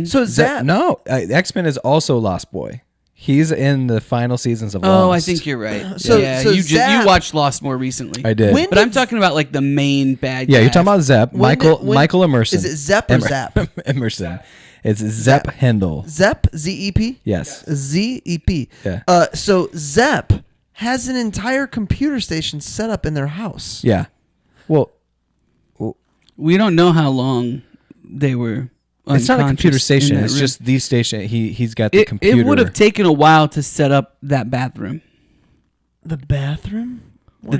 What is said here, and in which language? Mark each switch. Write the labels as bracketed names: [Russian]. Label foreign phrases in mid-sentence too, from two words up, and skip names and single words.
[English] So Zap. No, X-Men is also Lost Boy. He's in the final seasons of Oh, Lost. I think you're right. So- yeah, so you Zap- you watched Lost more recently. I did. When But I'm did- talking about like the main bad. Yeah, guy. you're talking about Zep. When Michael did- when- Michael Emerson. Is it Zep or Zap? Emerson. It's Zep Hendel. Zep. ZEP. Yes. ZEP. Yeah. So Zep has an entire computer station set up in their house. Yeah. Well, We don't know how long they were. it's not a computer unconscious in station. that It's room. just the station. He's got the computer. It would have taken a while to set up that bathroom The bathroom. What